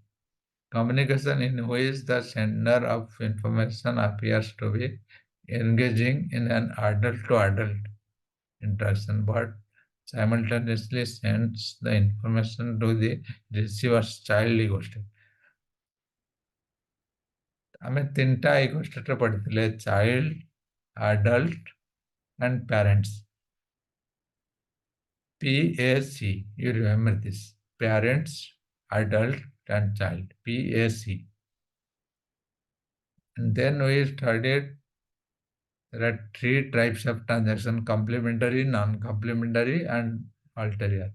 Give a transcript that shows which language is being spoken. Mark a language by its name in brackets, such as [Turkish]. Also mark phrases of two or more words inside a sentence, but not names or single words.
[English] Communication in which the sender of information appears to be engaging in an adult to adult interaction, but simultaneously sends the information to the receiver's child ego state. [Odia] ଆମେ ତିନିଟା [English] ego stateରେ [Odia] ପଢିଥିଲେ ଚାଇଲ୍ଡ, [English] adult, and parents. PAC, you remember this. Parents, adult, and child. PAC. And then we studied there are three types of transaction: complementary, non-complementary, and ulterior.